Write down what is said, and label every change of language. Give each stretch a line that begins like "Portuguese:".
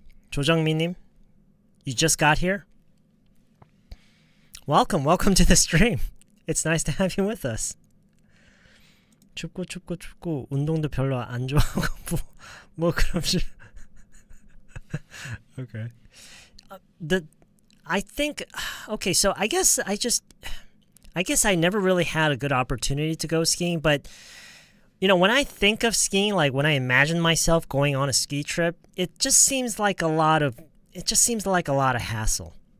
English: 조정미님, you just got here? Welcome to the stream. It's nice to have you with us.
Korean: 춥고 운동도 별로 안 좋아하고 뭐 그럼 Okay.
English: I think, okay, so I guess I never really had a good opportunity to go skiing, but you know, when I think of skiing, like when I imagine myself going on a ski trip, it just seems like a lot of hassle.